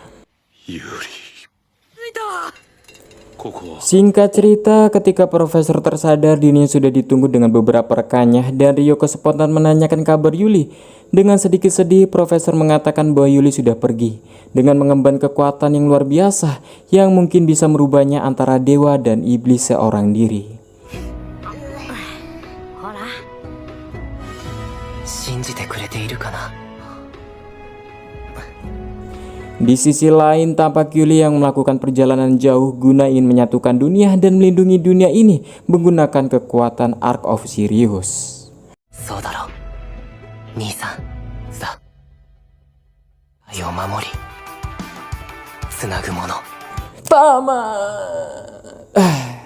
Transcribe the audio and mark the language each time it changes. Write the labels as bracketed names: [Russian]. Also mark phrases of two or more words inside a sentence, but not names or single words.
[Indonesian] Singkat cerita, ketika profesor tersadar dirinya sudah ditunggu dengan beberapa rekannya dan Ryoko spontan menanyakan kabar Yuli. Dengan sedikit sedih, profesor mengatakan bahwa Yuli sudah pergi dengan mengemban kekuatan yang luar biasa yang mungkin bisa merubahnya antara dewa dan iblis seorang diri. [Japanese] ほら信じてくれているかな。 [Indonesian] Di sisi lain, tampak Yuli yang melakukan perjalanan jauh guna ingin menyatukan dunia dan melindungi dunia ini menggunakan kekuatan Ark of Sirius. [Japanese] そうだろう兄さん。さあ愛を守りつなぐもの。 [Indonesian] Tamat.